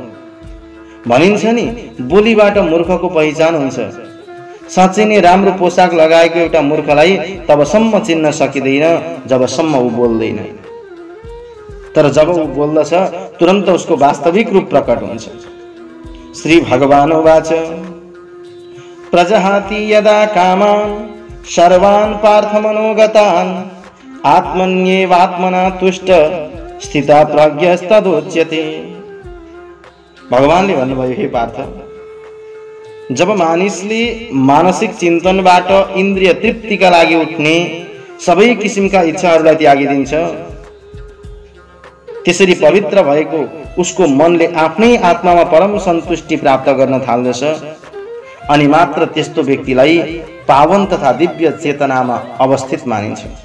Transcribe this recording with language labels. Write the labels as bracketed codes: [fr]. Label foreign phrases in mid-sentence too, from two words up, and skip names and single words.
[ne] भनिन्छ नि, बोलीबाट मूर्खको पहिचान हुन्छ। साँच्चै नै राम्रो पोसाक लगाएको एउटा मूर्खलाई तबसम्म चिन्न सकिँदैन जबसम्म ऊ बोल्दैन, तर जब ऊ बोल्दछ तुरन्त उसको वास्तविक रूप प्रकट हुन्छ। [sa] श्री भगवान उवाच प्रजहाति यदा कामान् सर्वान् पार्थमनोगतान् आत्मन्येवात्मना तुष्ट स्थिता प्रज्ञस्तदोच्यते। [ne] भगवानले भन्नुभयो, हे पार्थ, जब मानिसले मानसिक चिन्तनबाट इन्द्रिय तृप्तिका लागि उठ्ने सबै किसिमका इच्छाहरूलाई त्यागिदिन्छ, त्यसरी पवित्र भएको उसको मनले आफ्नै आत्मामा परम सन्तुष्टि प्राप्त गर्न थाल्दछ अनि मात्र त्यस्तो व्यक्तिलाई पावन तथा दिव्य चेतनामा अवस्थित मानिन्छ।